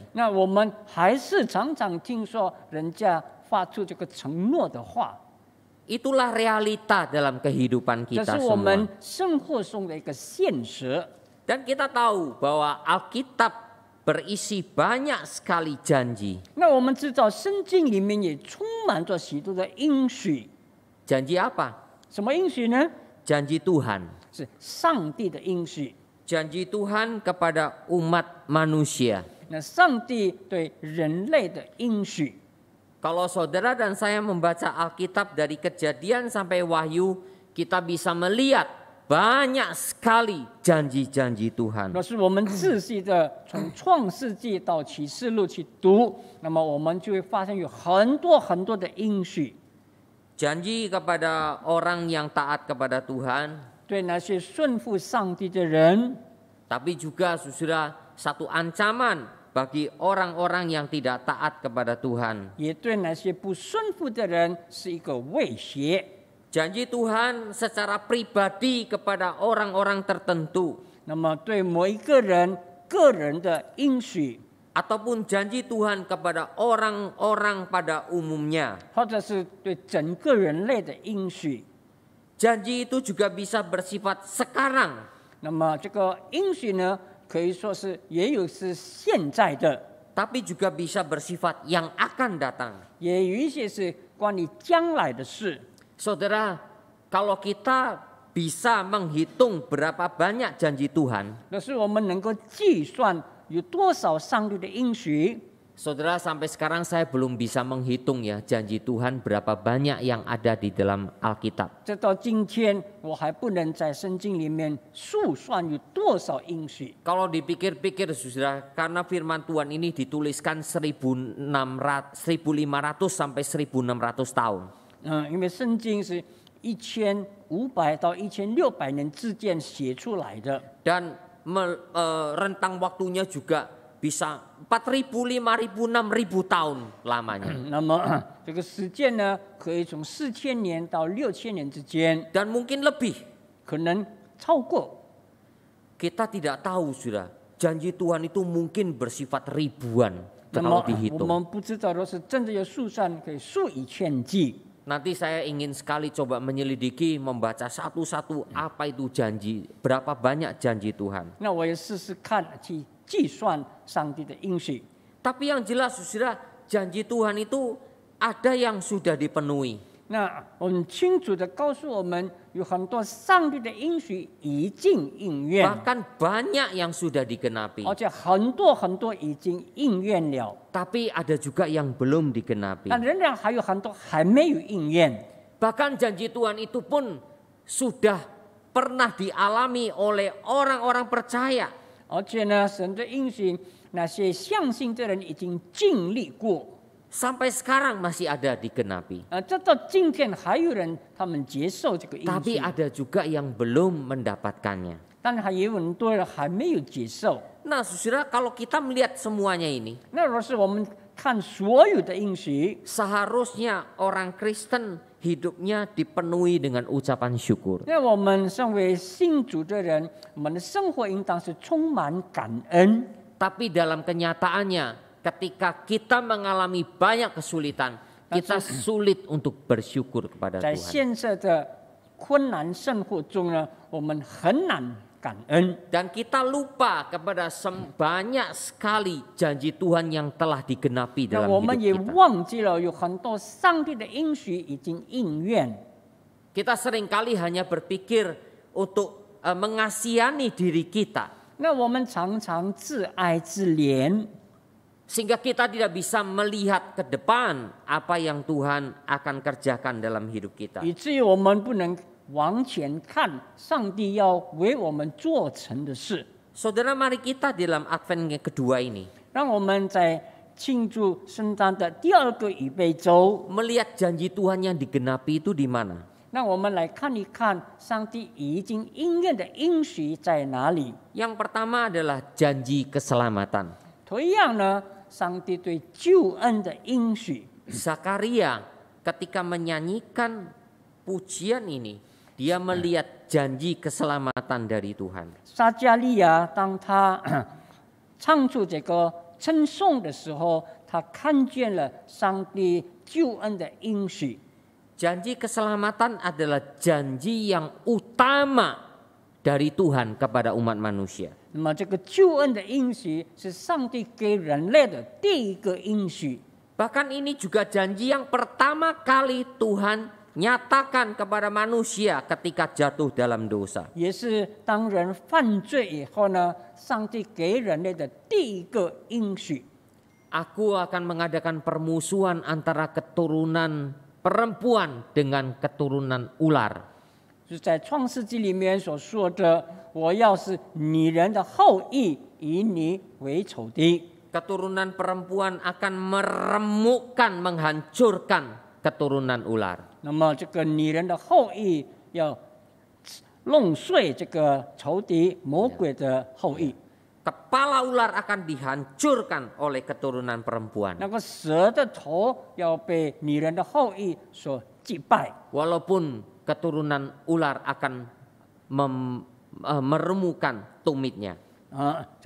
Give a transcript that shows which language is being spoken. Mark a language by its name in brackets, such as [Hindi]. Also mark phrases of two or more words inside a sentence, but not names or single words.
[Chinese] 那我们还是常常听说人家发出这个承诺的话， [Indonesian] Itulah realita dalam kehidupan [Chinese] 这 [Indonesian] kita [Chinese] 是我 [Indonesian] semua. [Chinese] 们生活中的一个现实。 [Indonesian] Dan kita tahu bahwa Alkitab berisi banyak sekali janji. [Chinese] 那我们知道圣经里面也充满着许多的应许， [Indonesian] Janji apa? [Chinese] 什么应许呢？ [Indonesian] Janji Tuhan. [Chinese] 是上帝的应许。 [Indonesian] Janji Tuhan kepada umat manusia. [Chinese] 那上帝对人类的应许， [Indonesian] Kalau saudara dan saya membaca Alkitab dari Kejadian sampai Wahyu, kita bisa melihat banyak sekali janji-janji Tuhan. [Chinese] 若是我们仔细的从创世纪到启示录去读，那么我们就会发现有很多很多的应许， [Indonesian] Janji kepada orang yang taat kepada Tuhan, [Chinese] 对那些顺服上帝的人， [Indonesian] tapi juga saudara satu ancaman bagi orang-orang yang tidak taat kepada Tuhan. [Chinese] 也对那些不顺服的人是一个威胁。 [Indonesian] Janji Tuhan secara pribadi kepada orang-orang tertentu. [Chinese] 那么对某一个人个人的应许， [Indonesian] ataupun janji Tuhan kepada orang-orang pada umumnya. [Chinese] 或者是对整个人类的应许。 [Indonesian] Janji itu juga bisa bersifat sekarang. [Chinese] 那么这个应许呢，可以说是也有是现在的， [Indonesian] Tapi juga bisa bersifat yang akan datang. [Chinese] 也有一些是关于将来的事。 [Indonesian] Saudara, kalau kita bisa menghitung berapa banyak janji Tuhan, [Chinese] 那是我们能够计算有多少上帝的应许。 [Indonesian] saudara sampai sekarang saya belum bisa menghitung ya janji Tuhan berapa banyak yang ada di dalam Alkitab. [Chinese] 直到今天，我还不能在圣经里面数算有多少应许。 [Indonesian] Kalau dipikir-pikir saudara, karena firman Tuhan ini dituliskan 1500 sampai 1600 tahun. [Chinese] 因为圣经是1500到1600年之间写出来的， [Indonesian] Dan rentang waktunya juga bisa 4000, 5000, 6000 tahun lamanya. [Chinese] 那么这个时间呢，可以从4000年到6000年之间， [Indonesian] Dan mungkin lebih. [Chinese] 可能超过。 [Indonesian] Kita tidak tahu sudah. Janji Tuhan itu mungkin bersifat ribuan [Chinese] 那 [Indonesian] kalau [Chinese] 么我 [Indonesian] dihitung. [Chinese] 们不知道的是，真的有数算可以数以千计。 [Indonesian] Nanti saya ingin sekali coba menyelidiki, membaca satu-satu apa itu janji, berapa banyak janji Tuhan. [Chinese] 那我也试试看去计算上帝的应许。 [Indonesian] Tapi yang jelas saudara, janji Tuhan itu ada yang sudah dipenuhi. [Chinese] 那我们清楚的告诉我们，有很多上帝的应许已经应验， [Indonesian] Bahkan banyak yang sudah digenapi. [Chinese] 而且很多已经应验了， [Indonesian] Tapi ada juga yang belum digenapi. [Chinese] 但仍然还有很多还没有应验。 [Indonesian] Bahkan janji Tuhan itu pun sudah pernah dialami oleh orang-orang percaya. [Chinese] 而且呢，神的应许，那些相信的人已经经历过， [Indonesian] Sampai sekarang masih ada digenapi. [Chinese] 直到今天还有人他们接受这个应 [Indonesian] Tapi [Chinese] 许， [Indonesian] ada juga yang belum mendapatkannya. [Chinese] 但还有很多人还没有接受。 [Indonesian] Nah saudara, kalau kita melihat semuanya ini, [Chinese] 那若是我们看所有的应许， [Indonesian] seharusnya orang Kristen hidupnya dipenuhi dengan ucapan syukur. [Chinese] 那我们身为信主的人，我们的生活应当是充满感恩。 [Indonesian] Tapi dalam kenyataannya, ketika kita mengalami banyak kesulitan, kita sulit untuk bersyukur kepada [Chinese] 在 [Indonesian] Tuhan. [Chinese] 现在的困难生活中呢，我们很难感恩。 [Indonesian] Dan kita lupa kepada banyak sekali janji Tuhan yang telah digenapi [Chinese] 那 [Indonesian] dalam [Chinese] 我们 [Indonesian] hidup [Chinese] 也 [Indonesian] kita. [Chinese] 忘记了有很多上帝的应许已经应验。 [Indonesian] Kita seringkali hanya berpikir untuk mengasihani diri kita, [Chinese] 那我们常常自哀自怜， [Indonesian] sehingga kita tidak bisa melihat ke depan apa yang Tuhan akan kerjakan dalam hidup kita. [Chinese] 以至于我们不能往前看上帝要为我们做成的事。 [Indonesian] Saudara, mari kita dalam Advent yang kedua ini [Chinese] 让我们在庆祝圣诞的第二个预备周， [Indonesian] melihat janji Tuhan yang digenapi itu di mana. [Chinese] 让我们来看一看上帝已经应验的应许在哪里。 [Indonesian] Yang pertama adalah janji keselamatan. [Chinese] 同样呢，上帝对救恩的应许， [Indonesian] Zakaria ketika menyanyikan pujian ini, dia melihat janji keselamatan dari Tuhan. [Chinese] 撒加利亚当他唱出这个称颂的时候，他看见了上帝救恩的应许。 [Indonesian] Janji keselamatan adalah janji yang utama dari Tuhan kepada umat manusia. [Chinese] 那么这个救恩的应许是上帝给人类的第一个应许， [Indonesian] Bahkan ini juga janji yang pertama kali Tuhan nyatakan kepada manusia ketika jatuh dalam dosa. [Chinese] 也是当人犯罪以后呢，上帝给人类的第一个应许。 [Indonesian] Aku akan mengadakan permusuhan antara keturunan perempuan dengan keturunan ular. [Chinese] 就是在创世纪里面所说的，我要是女人的后裔，以你为仇敌。 [Indonesian] Keturunan perempuan akan meremukkan, menghancurkan keturunan ular. [Chinese] 那么这个女人的后裔要弄碎这个仇敌魔鬼的后裔， [Indonesian] Kepala ular akan dihancurkan oleh keturunan perempuan. [Chinese] 那个蛇的头要被女人的后裔所击败。 [Indonesian] Walaupun keturunan ular akan meremukkan tumitnya.